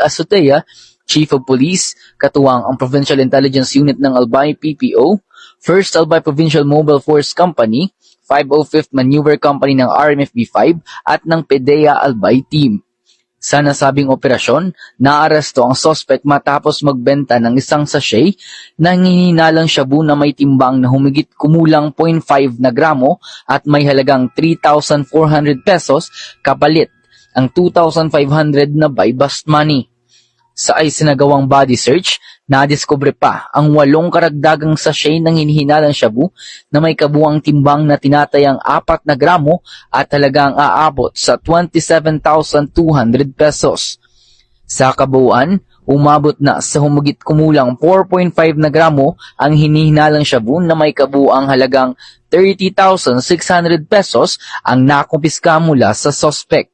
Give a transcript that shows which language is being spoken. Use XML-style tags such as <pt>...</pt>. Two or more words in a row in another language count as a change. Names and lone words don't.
<tl>Azotea, Chief of Police, katuwang ang Provincial Intelligence Unit ng Albay PPO, 1st Albay Provincial Mobile Force Company, 505th Maneuver Company ng RMFB-5 at ng PDEA Albay Team. Sa nasabing operasyon, naaresto ang suspect matapos magbenta ng isang sachet ng hinihinalang shabu na may timbang na humigit kumulang 0.5 na gramo at may halagang 3,400 pesos kapalit ang 2,500 na</tl> <en>buy-bust money.</en> <tl>Sa isinagawang body search, nadiskubre pa ang 8 karagdagang sachet ng hinihinalang shabu na may kabuang timbang na tinatayang 4 na gramo at halagang aabot sa 27,200 pesos. Sa kabuuan, umabot na sa humigit kumulang 4.5 na gramo ang hinihinalang shabu na may kabuang halagang 30,600 pesos ang nakumpiska mula sa suspect.</tl>